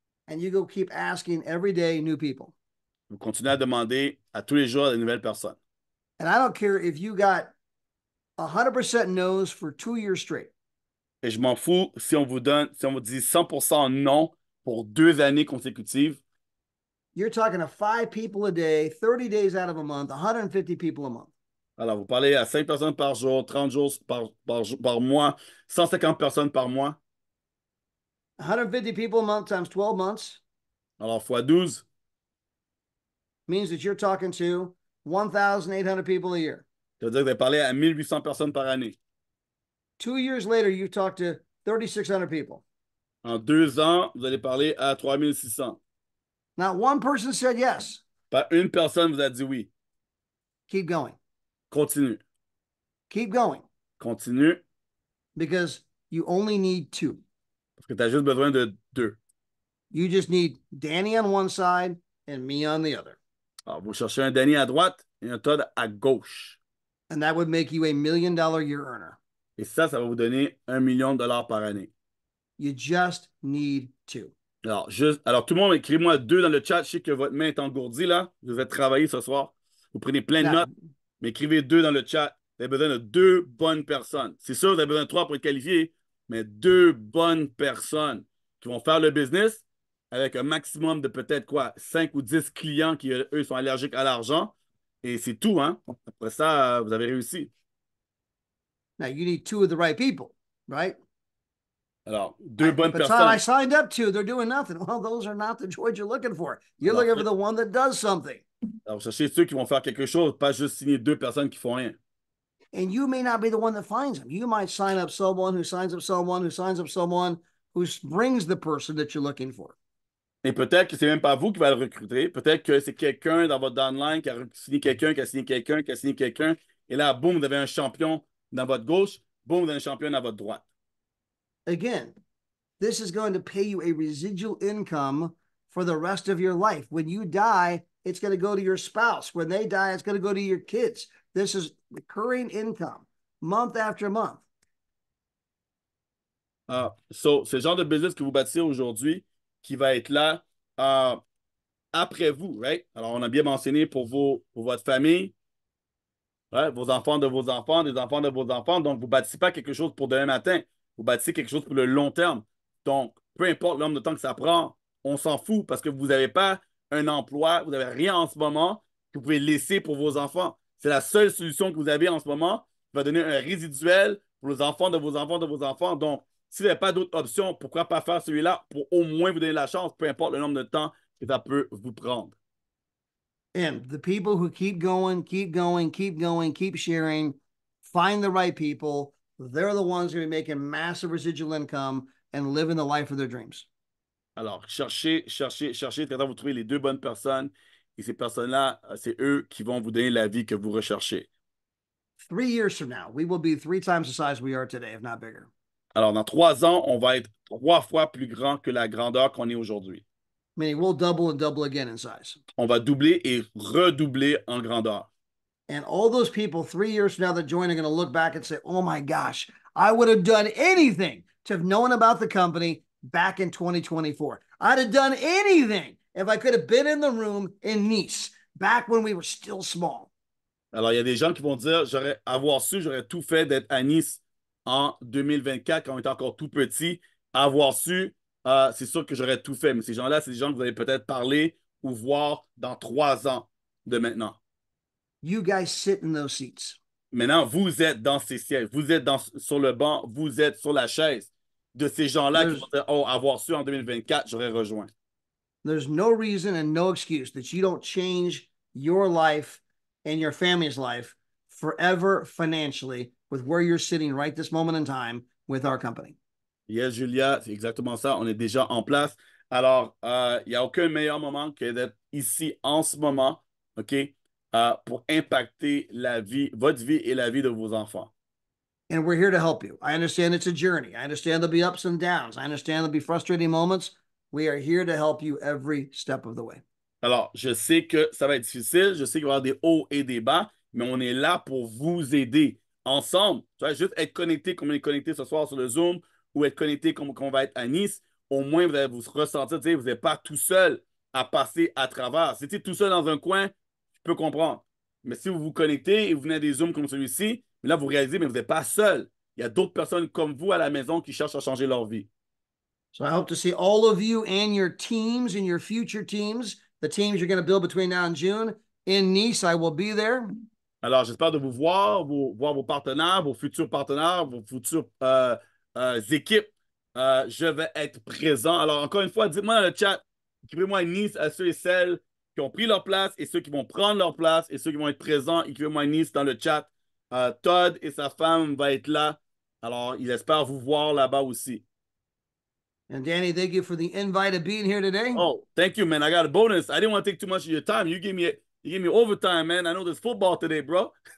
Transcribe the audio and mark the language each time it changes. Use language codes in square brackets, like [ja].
[en] And you go keep asking every day new people. [fr] Vous continuez à demander à tous les jours de nouvelles personnes. [en] And I don't care if you got 100% no's for 2 years straight. [fr] Et je m'en fous si on vous dit 100% non pour 2 années consécutives. [en] You're talking to 5 people a day, 30 days out of a month, 150 people a month. [fr] Alors, vous parlez à 5 personnes par jour, 30 jours par mois, 150 personnes par mois. [en] 150 people a month times 12 months. [fr] Alors, fois 12. [en] Means that you're talking to 1,800 people a year. [fr] Ça veut dire que vous avez parlé à 1800 personnes par année. [en] 2 years later, you talk to 3,600 people. [fr] En 2 ans, vous allez parler à 3600. [en] Not one person said yes. [fr] Pas une personne vous a dit oui. [en] Keep going. [fr] Continue. [en] Keep going. [fr] Continue. [en] Because you only need 2. [fr] Parce que tu as juste besoin de 2. [en] You just need Danny on one side and me on the other. [fr] Alors, vous cherchez un Danny à droite et un Todd à gauche. [en] And that would make you $1 million year earner. [fr] Et ça va vous donner $1 million par année. [en] You just need 2. [fr] Alors, tout le monde, écrivez-moi 2 dans le chat. Je sais que votre main est engourdie, là. Vous êtes travaillé ce soir. Vous prenez plein de notes. Mais écrivez 2 dans le chat. Vous avez besoin de 2 bonnes personnes. C'est sûr, vous avez besoin de 3 pour être qualifié, mais 2 bonnes personnes qui vont faire le business avec un maximum de peut-être 5 ou 10 clients qui, eux, sont allergiques à l'argent. Et c'est tout, hein? Après ça, vous avez réussi. [en] Now, you need 2 of the right people, right? [fr] Alors, deux bonnes [en] But Todd, I [fr] personnes. [en] signed up to, they're doing nothing. Well, those are not the droids you're looking for. You're [fr] Alors, [en] looking for the one that does something. [fr] alors, cherchez ceux qui vont faire quelque chose, pas juste signer deux personnes qui font rien. [en] And you may not be the one that finds them. You might sign up someone who signs up someone who signs up someone who brings the person that you're looking for. [fr] Et peut-être que c'est même pas vous qui va le recruter. Peut-être que c'est quelqu'un dans votre downline qui a signé quelqu'un, qui a signé quelqu'un, qui a signé quelqu'un. Et là, boum, vous avez un champion dans votre gauche. Boum, vous avez un champion dans votre droite. [en] Again, this is going to pay you a residual income for the rest of your life. When you die, it's going to go to your spouse. When they die, it's going to go to your kids. This is recurring income, month after month. [fr] So, c'est le genre de business que vous bâtissez aujourd'hui qui va être là après vous, right? Alors, on a bien mentionné pour votre famille, right? Vos enfants de vos enfants, des enfants de vos enfants. Donc, vous ne bâtissez pas quelque chose pour demain matin. Vous bâtissez quelque chose pour le long terme. Donc, peu importe le nombre de temps que ça prend, on s'en fout parce que vous n'avez pas un emploi, vous n'avez rien en ce moment que vous pouvez laisser pour vos enfants. C'est la seule solution que vous avez en ce moment qui va donner un résiduel pour les enfants de vos enfants de vos enfants. Donc, si vous n'avez pas d'autre option, pourquoi pas faire celui-là pour au moins vous donner la chance, peu importe le nombre de temps que ça peut vous prendre. [en] And the people who keep going, keep going, keep going, keep sharing, find the right people, they're the ones who are making massive residual income and living the life of their dreams. [fr] Alors, cherchez, tentez de vous trouver les deux bonnes personnes. Et ces personnes-là, c'est eux qui vont vous donner la vie que vous recherchez. [en] 3 years from now, we will be 3 times the size we are today, if not bigger. [fr] Alors, dans 3 ans, on va être 3 fois plus grand que la grandeur qu'on est aujourd'hui. [en] Meaning we'll double and double again in size. [fr] On va doubler et redoubler en grandeur. [en] And all those people 3 years from now that join are going to look back and say, oh my gosh, I would have done anything to have known about the company back in 2024. I'd have done anything if I could have been in the room in Nice back when we were still small. [fr] Alors, il y a des gens qui vont dire, avoir su, j'aurais tout fait d'être à Nice en 2024 quand on était encore tout petit. Avoir su, c'est sûr que j'aurais tout fait. Mais ces gens-là, c'est des gens que vous allez peut-être parler ou voir dans 3 ans de maintenant. [en] You guys sit in those seats. [fr] Maintenant, vous êtes dans ces sièges. Vous êtes sur le banc. Vous êtes sur la chaise de ces gens-là qui vont dire, oh, avoir su en 2024, j'aurais rejoint. [en] There's no reason and no excuse that you don't change your life and your family's life forever financially with where you're sitting right this moment in time with our company. [fr] Yes, Julia, c'est exactement ça. On est déjà en place. Alors, il n'y a aucun meilleur moment que d'être ici en ce moment, OK, pour impacter votre vie et la vie de vos enfants. [en] And we're here to help you. I understand it's a journey. I understand there'll be ups and downs. I understand there'll be frustrating moments. We are here to help you every step of the way. [fr] Alors, je sais que ça va être difficile. Je sais qu'il va y avoir des hauts et des bas, mais on est là pour vous aider ensemble. Tu vois, juste être connecté comme on est connecté ce soir sur le Zoom ou être connecté comme on va être à Nice, au moins vous allez vous ressentir, vous n'êtes pas tout seul à passer à travers. Si tu es tout seul dans un coin, je peux comprendre. Mais si vous vous connectez et vous venez à des Zooms comme celui-ci, là, vous réalisez, mais vous n'êtes pas seul. Il y a d'autres personnes comme vous à la maison qui cherchent à changer leur vie. [en] So I hope to see all of you and your teams and your future teams, the teams you're going to build between now and June. In Nice, I will be there. [fr] Alors, j'espère de vous voir vos partenaires, vos futurs partenaires, vos futures équipes. Je vais être présent. Alors, encore une fois, dites-moi dans le chat, écrivez-moi Nice à ceux et celles qui ont pris leur place et ceux qui vont prendre leur place et ceux qui vont être présents. Écrivez-moi Nice dans le chat. Todd et sa femme vont être là. Alors, ils espèrent vous voir là-bas aussi. [en] And Danny, thank you for the invite of being here today. Oh, thank you, man. I got a bonus. I didn't want to take too much of your time. You gave me overtime, man. I know there's football today, bro.